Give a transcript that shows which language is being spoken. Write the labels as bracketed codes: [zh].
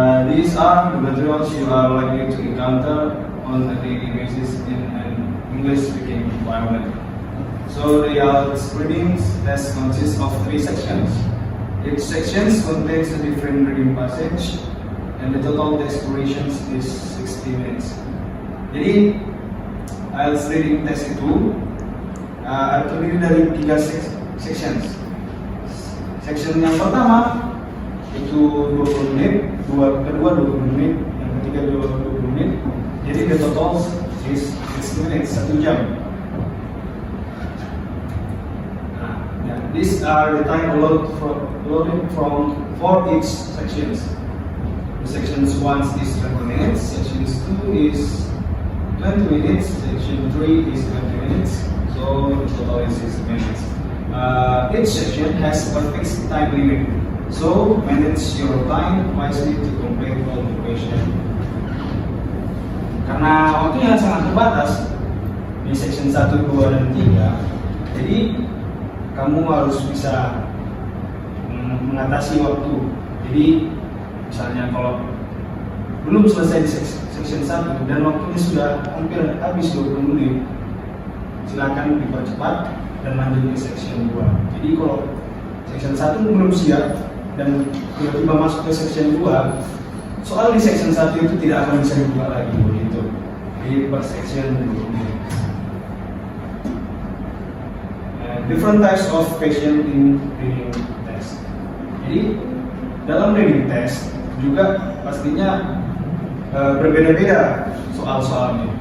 [en] These are the materials you are likely to encounter on a daily basis in an English-speaking environment. So the IELTS reading test consists of 3 sections. Each section contains a different reading passage, and the total test duration is 60 minutes. [id] Jadi IELTS reading test itu terdiri dari 3 sections. Section yang pertama itu 20 menit, kedua 20 menit, yang ketiga 20 menit. [en] Jadi the total is 60 minutes, [id] 1 jam. [en] These are the time allotted for each sections. The sections 1 is 20 minutes, sections 2 is 20 minutes, section 3 is 20 minutes, so the total is 60 minutes. Each section has a fixed time limit, so manage your time wisely to complete all the question. [id] Karena waktunya sangat terbatas di section 1, 2, dan 3, jadi kamu harus bisa mengatasi waktu. Jadi misalnya kalau belum selesai di section 1 dan waktunya sudah hampir habis 20 menit, silakan dipercepat dan lanjut ke section 2. Jadi kalau section 1 belum siap dan tiba-tiba masuk ke section 2, soal di section 1 itu tidak akan bisa dibuka lagi begitu. Jadi per section 20 menit. [en] Different types of question in reading test. [id] Jadi dalam reading test juga pastinya berbeda-beda soal-soalnya.